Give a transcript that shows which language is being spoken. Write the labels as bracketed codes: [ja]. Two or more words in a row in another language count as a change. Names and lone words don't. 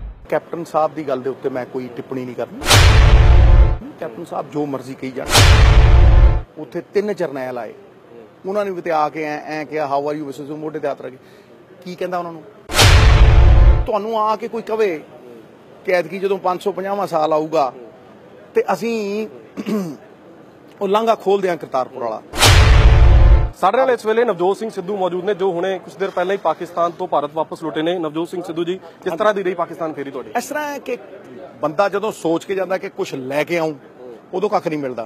[pa] ਕੈਪਟਨ ਸਾਹਬ ਕੀ ਗੱਲ ਦੇ ਉੱਤੇ ਮੈਂ ਕੋਈ ਟਿੱਪਣੀ ਨਹੀਂ ਕਰਨੀ। ਕੈਪਟਨ ਸਾਹਬ ਜੋ ਮਰਜ਼ੀ ਕਹੀ ਜਾਣ। ਉੱਥੇ 3 ਜਰਨੈਲ ਆਏ, ਉਨ੍ਹੋਂਨੇ ਭੀ ਆਕੇ ਐ ਕਹਾ [en] how are you Mrs [pa] ਮੋਢੇ ਤੇ ਹੱਥ ਰੱਖ ਕੀ ਕਹਿੰਦਾ ਉਨ੍ਹੋਂਨੇ। ਤੁਹਾਨੂੰ ਆਕੇ ਕੋਈ ਕਹੇ ਕਿ ਐਤਕੀ ਜਦੋਂ 550ਵਾਂ ਸਾਲ ਆਊਗਾ ਤੇ ਅਸੀਂ ਉਹ ਲਾਂਘਾ ਖੋਲਦੇ ਆ ਕਰਤਾਰਪੁਰ ਵਾਲਾ। ਸਾਡੇ ਨਾਲ ਇਸ ਵੇਲੇ ਨਵਜੋਤ ਸਿੰਘ ਸਿੱਧੂ ਮੌਜੂਦ ਨੇ, ਜੋ ਹੁਣੇ ਕੁਝ ਦੇਰ ਪਹਿਲਾਂ ਹੀ ਪਾਕਿਸਤਾਨ ਤੋਂ ਭਾਰਤ ਵਾਪਸ ਲੁੱਟੇ ਨੇ। ਨਵਜੋਤ ਸਿੰਘ ਸਿੱਧੂ ਜੀ, ਕਿਸ ਤਰ੍ਹਾਂ ਦੀ ਰਹੀ ਪਾਕਿਸਤਾਨ ਫੇਰੀ ਤੁਹਾਡੀ? ਇਸ ਤਰ੍ਹਾਂ ਹੈ ਕਿ ਬੰਦਾ ਜਦੋਂ ਸੋਚ ਕੇ ਜਾਂਦਾ ਕਿ ਕੁਝ ਲੈ ਕੇ ਆਉਂ, ਉਦੋਂ ਕੱਖ ਨਹੀਂ ਮਿਲਦਾ।